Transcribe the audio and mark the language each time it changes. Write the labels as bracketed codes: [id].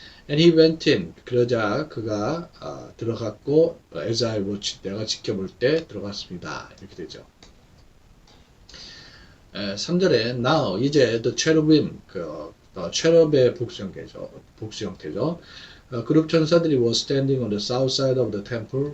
[en] and he went in [ko] 그러자 그가 들어갔고 [en] as I watched [ko] 내가 지켜볼 때 들어갔습니다. 이렇게 되죠. 3절에 [en] now [ko] 이제 the cherubim cherub의 복수 형태죠. 그룹 천사들이 [en] were standing on the south side of the temple.